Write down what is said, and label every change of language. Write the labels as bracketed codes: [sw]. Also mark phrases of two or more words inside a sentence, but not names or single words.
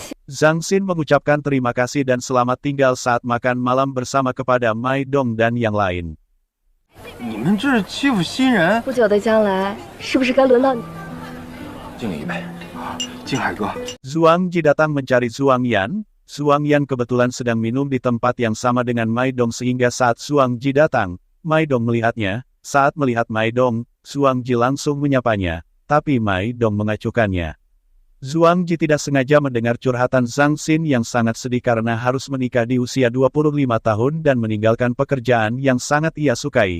[id] Zhang Xin mengucapkan terima kasih dan selamat tinggal saat makan malam bersama kepada Mai Dong dan yang lain. [zh] 你们这是欺负新人！不久的将来，是不是该轮到你？敬你一杯，敬海哥。 [id] Zhuang Ji datang mencari Zhuang Yan. Zhuang Yan kebetulan sedang minum di tempat yang sama dengan Mai Dong sehingga saat Zhuang Ji datang, Mai Dong melihatnya. Saat melihat Mai Dong, Zhuang Ji langsung menyapanya, tapi Mai Dong mengacuhkannya. Zhuang Ji tidak sengaja mendengar curhatan Zhang Xin yang sangat sedih karena harus menikah di usia 25 tahun dan meninggalkan pekerjaan yang sangat ia sukai.